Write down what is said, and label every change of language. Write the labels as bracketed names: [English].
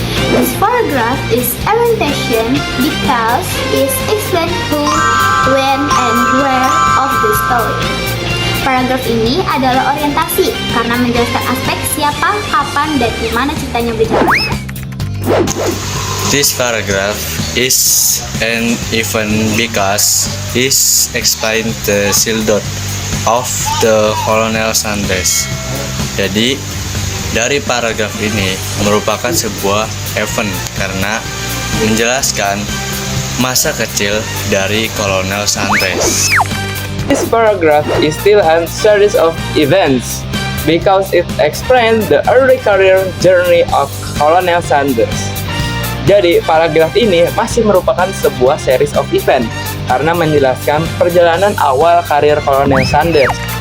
[English] This paragraph is orientation because it explains who, when, and where of the story. [Indonesian] Paragraf ini adalah orientasi karena menjelaskan aspek siapa, kapan, dan di mana ceritanya berjalan. [English] This paragraph is an event because it explains the childhood of the Colonel Sanders. [Indonesian] Jadi dari paragraf ini merupakan sebuah event karena menjelaskan masa kecil dari Kolonel Sanders. [English] This paragraph is still a series of events because it explains the early career journey of Colonel Sanders. [Indonesian] Jadi, paragraf ini masih merupakan sebuah [English] series of event [Indonesian] karena menjelaskan perjalanan awal karir Colonel Sanders.